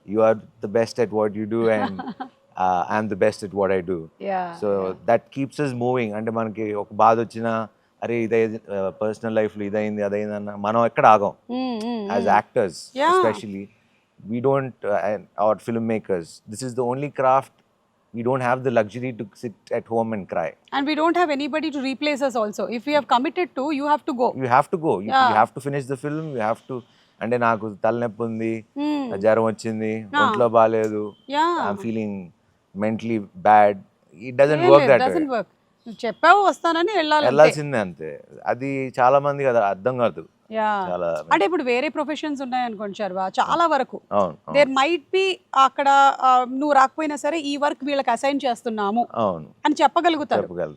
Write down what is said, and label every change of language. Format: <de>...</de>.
<en>you are the best at what you do and I'm the best at what I do. So that keeps us moving.</en> <te>And manaki oka baad ochina, అరే ఇదే personal లైఫ్లో ఇదైంది అదైందన్న మనం ఎక్కడ ఆగం.</te> <en>As actors especially we don't, our film makers, this is the only craft. We don't have the luxury to sit at home and cry. And we don't have anybody to replace us also. If we have committed to, you have to go. You have to go. You have to finish the film. You have to.</en> <te>అంటే నాకు తలనొప్పి ఉంది, జ్వరం వచ్చింది, ఒంట్లో బాగాలేదు,</te> <en>I'm feeling mentally bad, it doesn't work that way.</en> <te>చెప్పావు వస్తానని వెళ్ళాల్సిందే అంతే. అది చాలా మంది కదా అర్థం కాదు. అంటే ఇప్పుడు వేరే ప్రొఫెషన్స్ ఉన్నాయనుకోండి శర్వ, చాలా వరకు</te> <en>there might be</en> <te>అక్కడ నువ్వు రాకపోయినా సరే ఈ వర్క్ వీళ్ళకి అసైన్ చేస్తున్నాము అని చెప్పగలుగుతారు.</te>